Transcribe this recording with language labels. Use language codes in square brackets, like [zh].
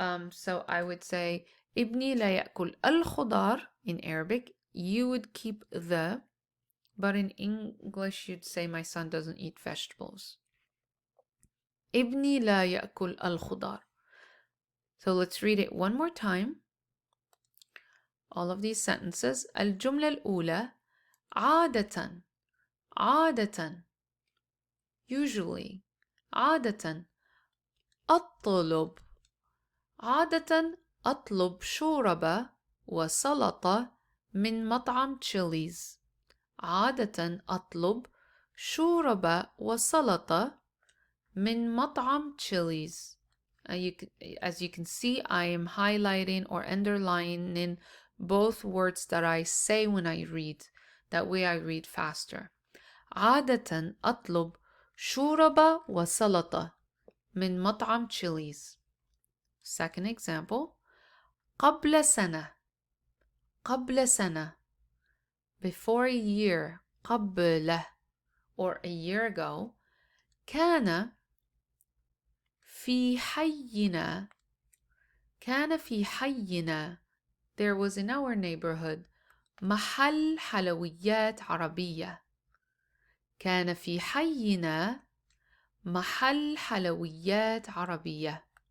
[en] So I would say [ar] ابني لا يأكل الخضار. [en] In Arabic, you would keep the, but in English you'd say my son doesn't eat vegetables. [ar] ابني لا يأكل الخضار. [en] So let's read it one more time. All of these sentences. [ar] الجملة الأولى عادة عادة usually عادة أطلب عادة أطلب شوربة وسلطة من مطعم تشيليز. عادة أطلب شوربة وسلطة من مطعم تشيليز. [en] As you can see, I am highlighting or underlining both words that I say when I read. That way I read faster. [ar] عادة أطلب شوربة وسلطة من مطعم تشيليز. [en] Second example. [ar] قبل سنة قبل سنة [en] before a year. قبل or a year ago. [ar] كان في حينا كان في حينا, [en] there was in our neighborhood [ar] محل حلويات عربية. كان في حينا محل حلويات عربية.